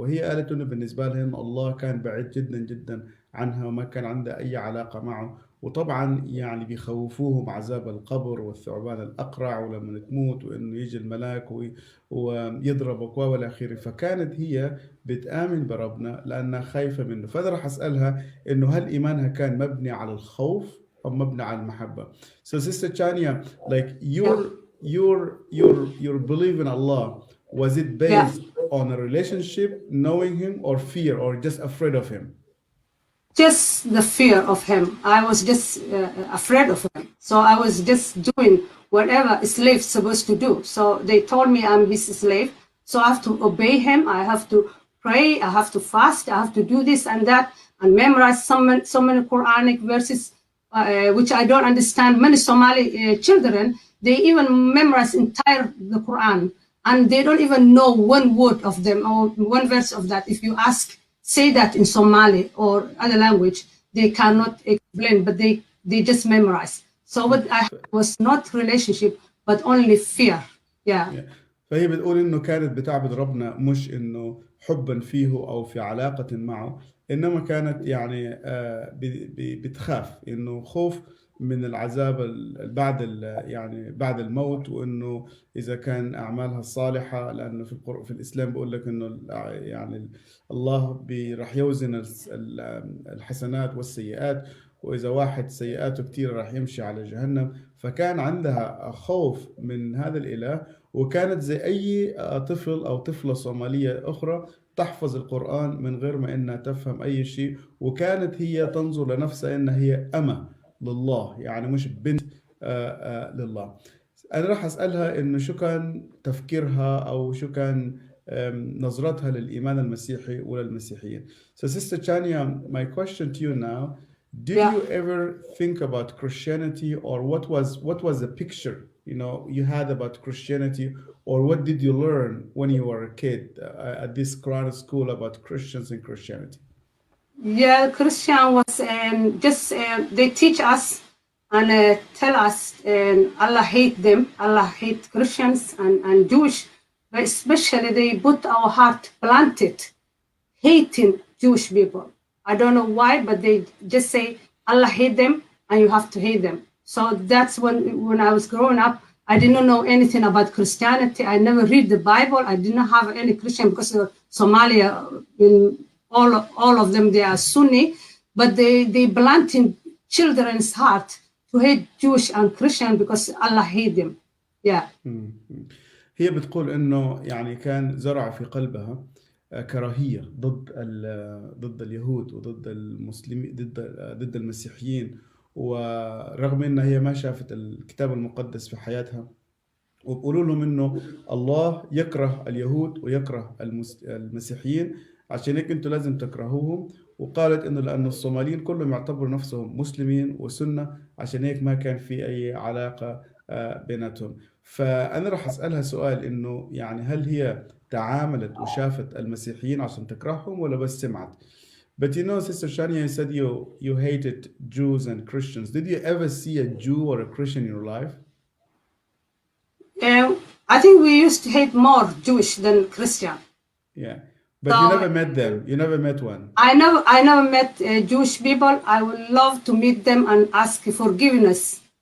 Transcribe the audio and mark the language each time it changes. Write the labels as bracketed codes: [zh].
[ar] وهي قالت إنه بالنسبة لها إن الله كان بعيد جدا جدا عنها وما كان عندها أي علاقة معه. وطبعا يعني بيخوفوهم عذاب القبر والثعبان الأقرع ولما تموت وإنه يجي الملاك ويضربك والى آخره. فكانت هي بتآمن بربنا لأنها خايفة منه. فأنا راح أسألها إنه هل إيمانها كان مبني على الخوف أو مبني على المحبة؟ [en] So Sister Chania, like your belief in Allah, was it based on a relationship, knowing him, or fear, or just afraid of him? just the fear of him. I was just afraid of him. So I was just doing whatever a slave's supposed to do. So they told me I'm his slave. So I have to obey him. I have to pray. I have to fast. I have to do this and that and memorize so many Quranic verses, which I don't understand. Many Somali children, they even memorize entire the Quran and they don't even know one word of them or one verse of that. If you ask, say that in Somali or other language, they cannot explain, but they just memorize. So what I had was not relationship, but only fear. Yeah. [ar] فهي بتقول إنه كانت بتعبد ربنا مش إنه حبا فيه أو في علاقة معه، إنما كانت يعني بتخاف، إنه خوف من العذاب يعني بعد الموت، وإنه إذا كان أعمالها الصالحة، لأنه في الإسلام بيقول لك إنه يعني الله راح يوزن الحسنات والسيئات، وإذا واحد سيئاته كتير راح يمشي على جهنم. فكان عندها خوف من هذا الإله، وكانت زي أي طفل أو طفلة صومالية أخرى تحفظ القرآن من غير ما إنها تفهم أي شيء، وكانت هي تنظر لنفسها إنها هي أمة لله، يعني مش بنت لله. أنا راح أسألها إنه شو كان تفكيرها أو شو كان نظرتها للإيمان المسيحي وللمسيحيين. [en] So Sister Chania, my question to you now, did you ever think about Christianity, or what was the picture you had about Christianity, or what did you learn when you were a kid at this Quran school about Christians and Christianity? Yeah, Christian was just they teach us and tell us Allah hate them, Allah hate Christians and Jewish, but especially they put our heart planted hating Jewish people. I don't know why, but they just say Allah hate them and you have to hate them. So that's when I was growing up, I didn't know anything about Christianity. I never read the Bible. I didn't have any Christian because Somalia, all of them, they are Sunni, but they plant in children's heart to hate Jewish and Christian because Allah hate them. Yeah. [ar] هي بتقول إنه يعني كان زرع في قلبها كراهية ضد اليهود وضد المسلمين، ضد المسيحيين، ورغم إنها هي ما شافت الكتاب المقدس في حياتها، وبقولوا لهم إنه الله يكره اليهود ويكره المسيحيين، عشان هيك أنتوا لازم تكرهوهم. وقالت إنه لأن الصوماليين كلهم يعتبروا نفسهم مسلمين وسنة، عشان هيك ما كان في أي علاقة بيناتهم. فأنا راح أسألها سؤال، إنه يعني هل هي تعاملت وشافت المسيحيين عشان تكرههم ولا بس سمعت؟ [en] But Sister Shania, you said you hated Jews and Christians. Did you ever see a Jew or a Christian in your life? I think we used to hate more Jewish than Christian. Yeah, but you never met them. You never met one. I never met Jewish people. I would love to meet them and ask forgiveness.